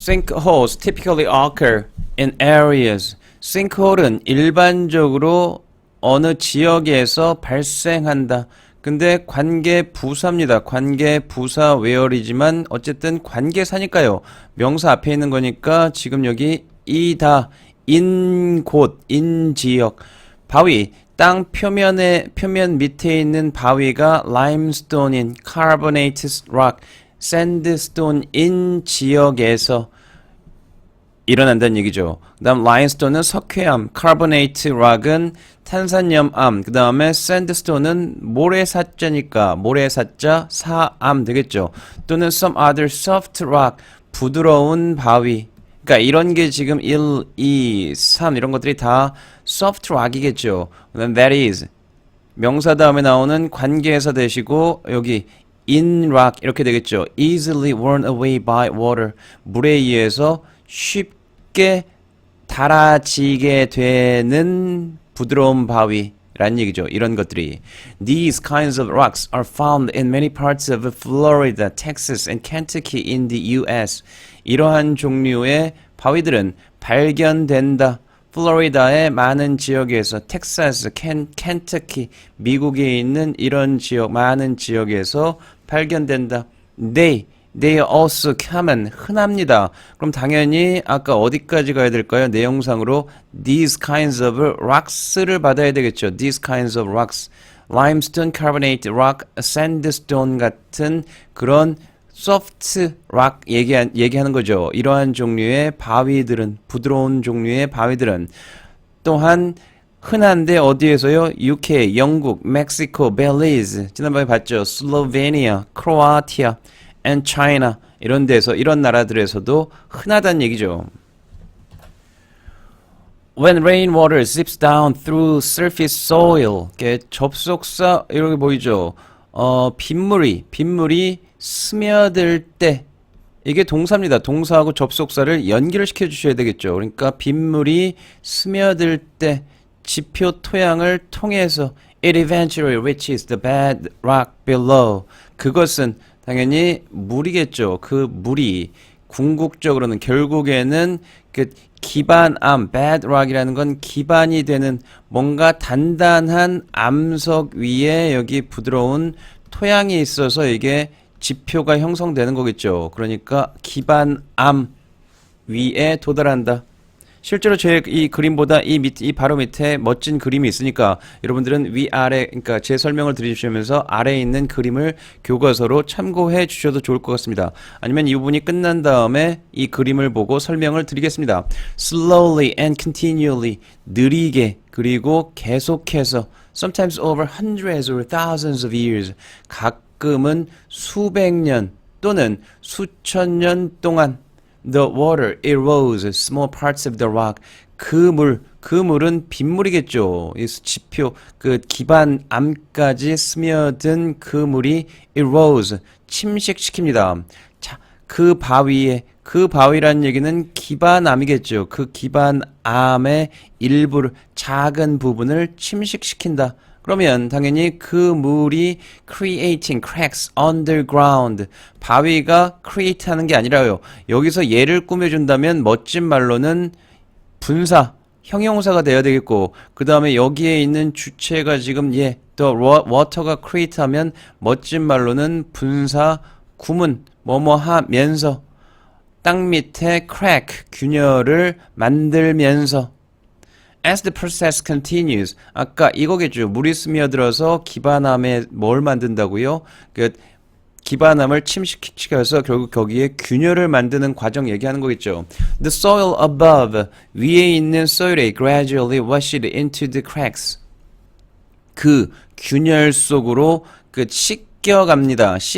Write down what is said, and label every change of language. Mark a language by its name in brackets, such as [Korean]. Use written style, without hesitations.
[English] Sinkholes typically occur in areas. [Korean] sinkhole은 일반적으로 어느 지역에서 발생한다. 근데 관계 부사입니다. 관계 부사 where이지만 어쨌든 관계사니까요. 명사 앞에 있는 거니까 지금 여기 이다, 인 곳, 인 지역. 바위, 땅 표면 밑에 있는 바위가 limestone인 carbonated rock, sandstone인 지역에서 일어난다는 얘기죠. 그 다음 라인스톤은 석회암, 카보네이트 락은 탄산염암, 그 다음에 샌드스톤은 모래사자니까 모래사자 사암 되겠죠. [English] 또는 some other soft rock, [Korean] 부드러운 바위. 그러니까 이런 게 지금 1, 2, 3 이런 것들이 다 soft rock이겠죠. 그 다음 that is, 명사 다음에 나오는 관계에서 되시고 여기 in rock 이렇게 되겠죠. [English] easily worn away by water, [Korean] 물에 의해서 쉽게 닳아지게 되는 부드러운 바위라는 얘기죠. 이런 것들이. [English] These kinds of rocks are found in many parts of Florida, Texas, and Kentucky in the U.S. [Korean] 이러한 종류의 바위들은 발견된다. 플로리다의 많은 지역에서, 텍사스, 켄터키, 미국에 있는 이런 지역, 많은 지역에서 발견된다. [English] They are also common, [Korean] 흔합니다. 그럼 당연히 아까 어디까지 가야 될까요? 내용상으로 [English] these kinds of rocks [Korean] 를 받아야 되겠죠. [English] these kinds of rocks, limestone, carbonate rock, sandstone [Korean] 같은 그런 [English] soft rock [Korean] 얘기하는 거죠. 이러한 종류의 바위들은, 부드러운 종류의 바위들은 또한 흔한데 어디에서요? UK, 영국, 멕시코, 벨리즈, 지난번에 봤죠. 슬로베니아, 크로아티아, and China 이런 데서, 이런 나라들에서도 흔하다는 얘기죠. [English] When rainwater seeps down through surface soil, [Korean] 접속사 이렇게 보이죠. 빗물이 스며들 때, 이게 동사입니다. 동사하고 접속사를 연결을 시켜 주셔야 되겠죠. 그러니까 빗물이 스며들 때 지표 토양을 통해서 [English] it eventually reaches the bedrock below. [Korean] 그것은 당연히 물이겠죠. 그 물이 궁극적으로는, 결국에는 그 기반암, bedrock이라는 건 기반이 되는 뭔가 단단한 암석 위에 여기 부드러운 토양이 있어서 이게 지표가 형성되는 거겠죠. 그러니까 기반암 위에 도달한다. 실제로 제 이 그림보다 이 바로 밑에 멋진 그림이 있으니까 여러분들은 위아래, 그러니까 제 설명을 들으시면서 아래에 있는 그림을 교과서로 참고해 주셔도 좋을 것 같습니다. 아니면 이 부분이 끝난 다음에 이 그림을 보고 설명을 드리겠습니다. [English] Slowly and continually, [Korean] 느리게 그리고 계속해서, [English] sometimes over hundreds or thousands of years, [Korean] 가끔은 수백 년 또는 수천 년 동안 [English] the water erodes small parts of the rock. [Korean] 그 물은 빗물이겠죠. 이 지표, 그 기반암까지 스며든 그 물이 erodes, 침식시킵니다. 자, 그 바위라는 얘기는 기반암이겠죠. 그 기반암의 일부를, 작은 부분을 침식시킨다. 그러면 당연히 그 물이 [English] creating cracks underground, [Korean] 바위가 create 하는 게 아니라요. 여기서 얘를 꾸며준다면 멋진 말로는 분사, 형용사가 돼야 되겠고, 그 다음에 여기에 있는 주체가 지금 the water가 create 하면 멋진 말로는 분사, 구문, 뭐뭐 하면서, 땅 밑에 crack, 균열을 만들면서. [English] As the process continues, [Korean] 아까 이거겠죠. 물이 스며들어서 기반암에 뭘 만든다고요? 그 기반암을 침식시켜서 결국 거기에 균열을 만드는 과정 얘기하는 거겠죠. [English] The soil above, [Korean] 위에 있는 [English] soil이 gradually washed into the cracks. [Korean] 그 균열 속으로 그 씻겨진다.